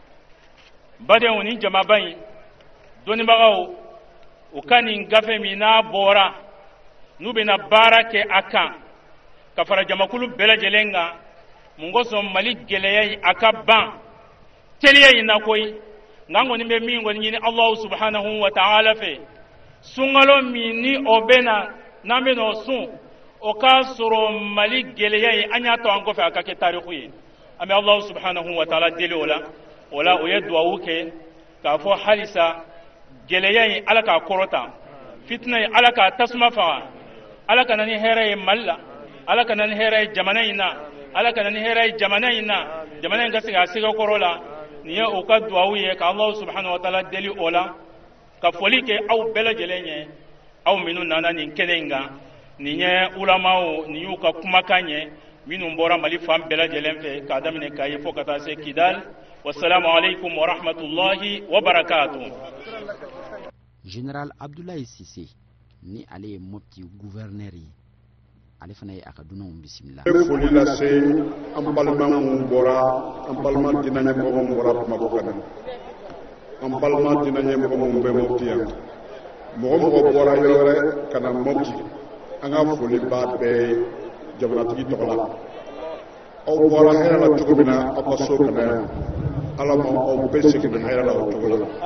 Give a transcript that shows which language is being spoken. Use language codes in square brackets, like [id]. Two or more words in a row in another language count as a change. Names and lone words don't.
[bm] badenw ni jamaba in dɔnnibagaw u ka nin gafe min n'a bɔra n'u bɛna baara kɛ a kan ka fara jamakulu bɛɛ lajɛlen kan mun kosɔn Mali gɛlɛya in a ka ban teliya in na koyi nka an kɔni bɛ min kɔni ɲini [ar] الله سبحانه وتعالى [bm] fɛ sunkalo min ni o bɛ na n'an bɛ n'o sun o k'a sɔrɔ Mali gɛlɛya in an y'a to an kɔfɛ a ka kɛ tariku ye an bɛ [ar] الله سبحانه وتعالى [bm] deli o la o ye duwawu kɛ k'a fɔ halisa gɛlɛya in Ala k'a kɔrɔta fitina in Ala k'a tasuma faga Ala ka na ni hɛrɛ ye Mali la Ala ka na ni hɛrɛ ye jamana in na Ala ka na ni hɛrɛ ye jamana in na jamana in ka se ka sɛgɛ kɔrɔ la nin ye o ka duwawu ye ka [ar] الله سبحانه وتعالى [bm] deli o la ka foli kɛ aw bɛɛ lajɛlen ye aw minnu nana nin kɛnɛ in kan nin ye ulamaw nin y'u ka kumakan ye minnu bɔra Mali fan bɛɛ lajɛlen fɛ k'a daminɛ Kayi fo ka taa se Kidal [ar] والسلام عليكم ورحمة الله وبركاته. [bm] Général Abdoulaye Cissé ni ale ye Mopti gouverneur ye ale fana ye a ka dunanw bisimila. Foli lase an balima minnu bɔra an balima diinɛ ɲɛmɔgɔ minnu bɔra Bamakɔ ka na an balima diinɛ ɲɛmɔgɔ minnu bɛ Mopti yan mɔgɔ mɔgɔ bɔra yɔrɔ wɛrɛ ka na Mopti an ka foli b'a bɛɛ ye jamanatigi tɔgɔ la aw bɔra hɛrɛ la cogo min na aw ka so ka na yan Ala ma aw bɛɛ segin hɛrɛ la o cogo la